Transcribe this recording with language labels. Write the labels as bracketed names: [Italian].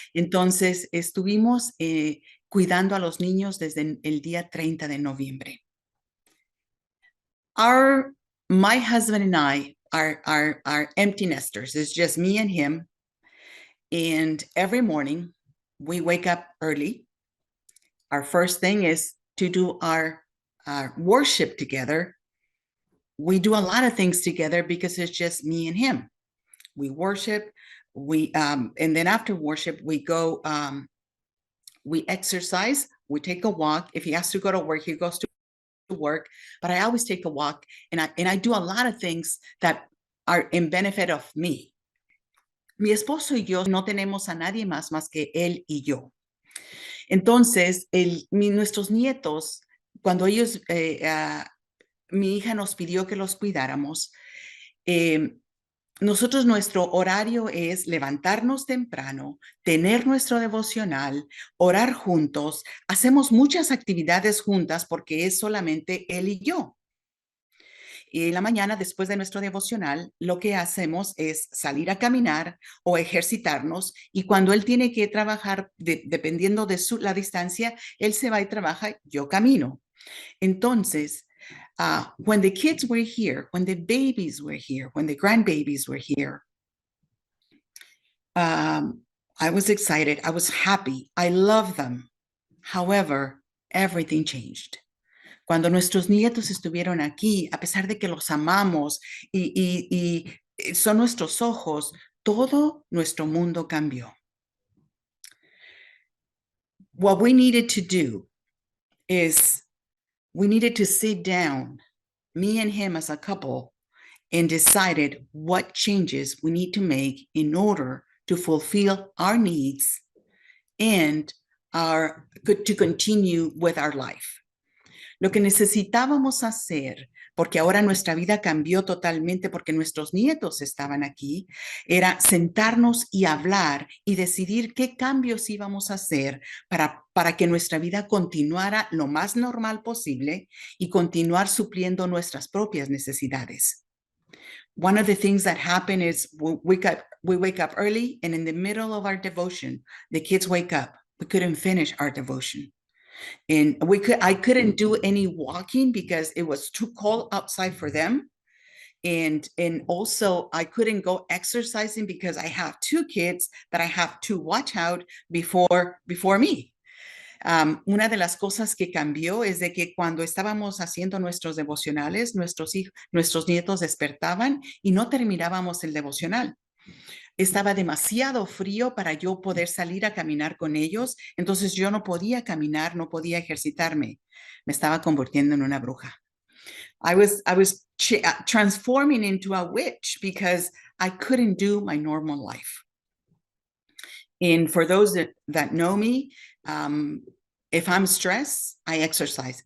[Spanish] Entonces, estuvimos cuidando a los niños desde el día 30 de noviembre. [English] My husband and I are empty nesters. It's just me and him. And every morning we wake up early. Our first thing is to do our worship together. We do a lot of things together because it's just me and him. We worship, and then after worship, we go, we exercise, we take a walk. If he has to go to work, he goes to work, but I always take a walk, and I do a lot of things that are in benefit of me. [Spanish] Mi esposo y yo no tenemos a nadie más que él y yo. Entonces, nuestros nietos, cuando ellos, mi hija nos pidió que los cuidáramos, nosotros nuestro horario es levantarnos temprano, tener nuestro devocional, orar juntos, hacemos muchas actividades juntas porque es solamente él y yo. Y en la mañana, después de nuestro devocional, lo que hacemos es salir a caminar o ejercitarnos. Y cuando él tiene que trabajar, dependiendo de la distancia, él se va y trabaja, yo camino. [English] Entonces, when the kids were here, when the babies were here, when the grandbabies were here, I was excited. I was happy. I love them. However, everything changed. [Spanish] Cuando nuestros nietos estuvieron aquí, a pesar de que los amamos y son nuestros ojos, todo nuestro mundo cambió. [English] What we needed to do is we needed to sit down, me and him as a couple, and decided what changes we need to make in order to fulfill our needs and to continue with our life. [Spanish] Lo que necesitábamos hacer, porque ahora nuestra vida cambió totalmente porque nuestros nietos estaban aquí, era sentarnos y hablar y decidir qué cambios íbamos a hacer para que nuestra vida continuara lo más normal posible y continuar supliendo nuestras propias necesidades. [English] One of the things that happen is we wake up early, and in the middle of our devotion, the kids wake up. We couldn't finish our devotion. And I couldn't do any walking because it was too cold outside for them. And also I couldn't go exercising because I have 2 kids that I have to watch out before me. [Spanish] Una de las cosas que cambió es de que cuando estábamos haciendo nuestros devocionales, nuestros nietos despertaban y no terminábamos el devocional. Estaba demasiado frío para yo poder salir a caminar con ellos, entonces yo no podía caminar, no podía ejercitarme. Me estaba convirtiendo en una bruja. [English] I was transforming into a witch because I couldn't do my normal life. And for those that know me, if I'm stressed, I exercise.